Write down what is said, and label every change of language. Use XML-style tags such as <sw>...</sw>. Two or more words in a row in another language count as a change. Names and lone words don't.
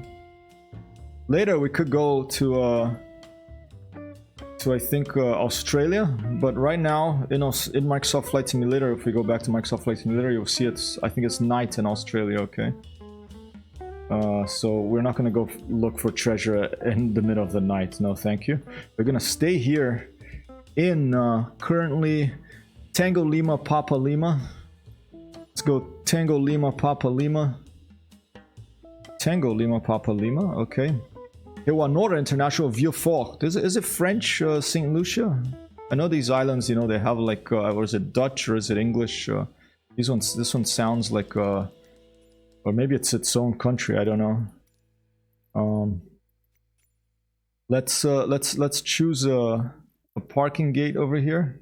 <en>Later we could go to I think Australia, but right now in Microsoft Flight Simulator, if we go back to Microsoft Flight Simulator, you'll see I think it's night in Australia, okay? So we're not gonna go look for treasure in the middle of the night. No, thank you. We're gonna stay here in currently Tango Lima Papa Lima. Let's go Tango Lima Papa Lima. Tango Lima Papa Lima, okay. Hewanora International Vieux-Fort. Is it French, St. Lucia? I know these islands, you know, they have like, or is it Dutch or is it English? This one sounds like, or maybe it's its own country, I don't know. Let's choose a parking gate over here.</en>